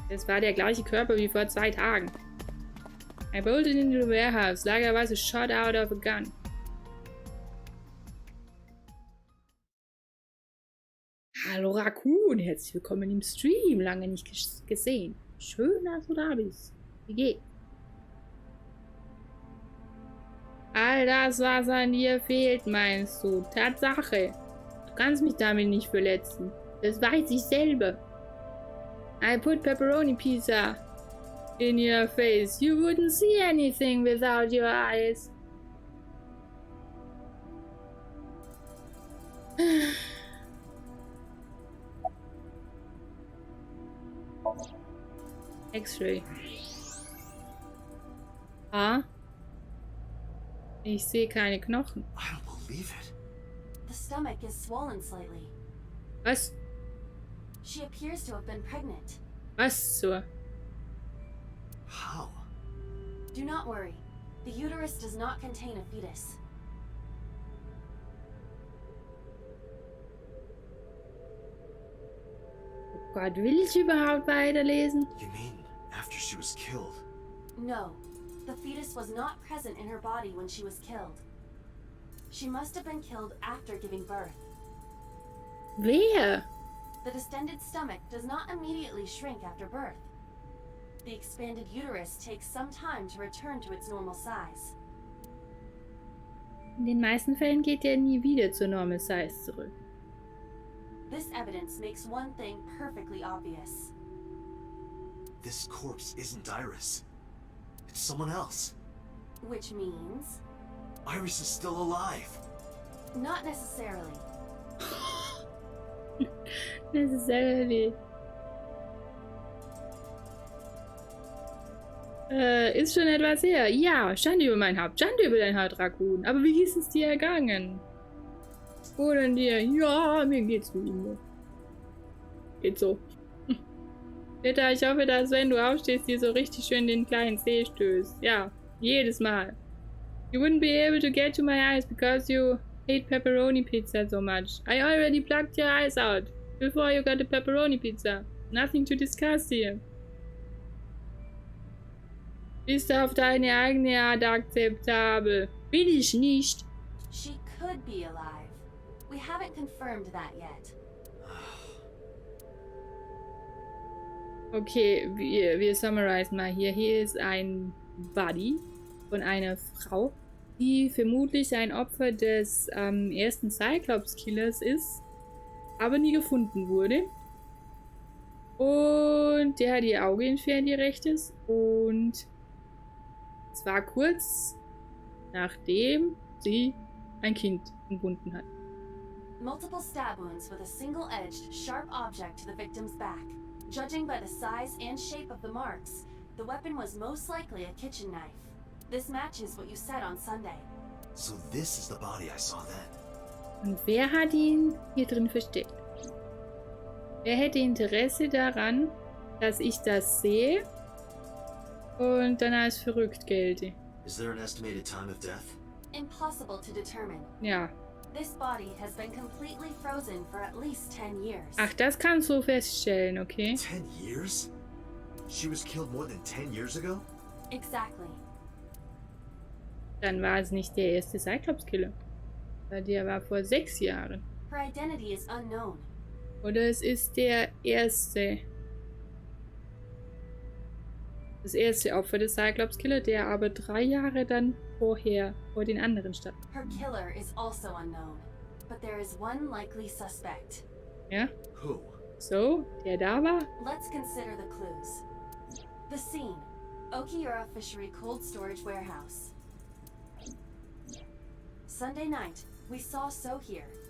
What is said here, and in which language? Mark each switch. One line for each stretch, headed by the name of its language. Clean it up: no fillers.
German: Das war der gleiche Körper wie vor 2 Tagen.
English: I bolted into the warehouse like I was shot out of a gun.
German: Hallo Raccoon, herzlich willkommen im Stream. Lange nicht gesehen. Schön, dass du da bist. Wie geht's? All das, was an dir fehlt, meinst du? Tatsache. Du kannst mich damit nicht verletzen. Das weiß ich selber.
English: I put pepperoni pizza in your face. You wouldn't see anything without your eyes. X-Ray.
German: Ah? Ich sehe keine Knochen.
English: I don't believe it. The stomach is swollen slightly.
German: Was?
English: She appears to have been pregnant.
German: Was zur?
English: How? Do not worry. The uterus does not contain a fetus.
German: Oh Gott, will ich überhaupt weiterlesen?
English: You mean after she was killed? No, the fetus was not present in her body when she was killed. She must have been killed after giving birth. Wer? The distended stomach does not immediately shrink after birth. The expanded uterus takes some time to return to its normal size.
German: In den meisten Fällen geht er nie wieder zur Normal Size zurück.
English: This evidence makes one thing perfectly obvious. This corpse isn't Iris. It's someone else. Which means... Iris is still alive. Not necessarily. Necessarily.
German: Ist schon etwas her. Ja, Schande über mein Haupt. Schande über dein Haupt, Raccoon. Aber wie ist es dir ergangen? Oder dir? Ja, mir geht's wie immer. Geht so. Peter, ich hoffe, dass wenn du aufstehst, dir so richtig schön den kleinen Zeh stößt. Ja, jedes Mal.
English: You wouldn't be able to get to my eyes because you hate pepperoni pizza so much. I already plucked your eyes out before you got the pepperoni pizza. Nothing to discuss here.
German: Bist auf deine eigene Art akzeptabel. Will ich nicht.
English: She could be alive. We haven't confirmed that yet.
German: Okay, wir summarisen mal hier. Hier ist ein Body von einer Frau, die vermutlich ein Opfer des ersten Cyclops-Killers ist, aber nie gefunden wurde. Und der hat ihr Auge entfernt, ihr rechtes. Und es war kurz nachdem sie ein Kind entbunden hat.
English: Multiple stab wounds with a single-edged, sharp object to the victim's back. Judging by the size and shape of the marks, the weapon was most likely a kitchen knife. This matches what you said on Sunday. So this is the body I saw then.
German: Und wer hat ihn hier drin versteckt? Wer hätte Interesse daran, dass ich das sehe und dann als verrückt gelte?
English: Is there an estimated time of death? Impossible to determine.
German: Ja.
English: This body has been completely frozen for at least 10 years.
German: Ach, das kannst du feststellen, okay?
English: 10 years? She was killed more than 10 years ago? Exactly.
German: Dann war es nicht der erste Cyclops-Killer. Weil der war vor 6 Jahren.
English: Her identity is unknown.
German: Oder es ist der erste. Das erste Opfer des Cyclops-Killer, der aber 3 Jahre dann vor den anderen stand.
English: Her killer is also unknown. But there is one likely suspect.
German: Ja?
English: Who?
German: So, der da war?
English: Let's consider the clues. The scene. Okiura Fishery Cold Storage Warehouse. Sunday night, we saw So here.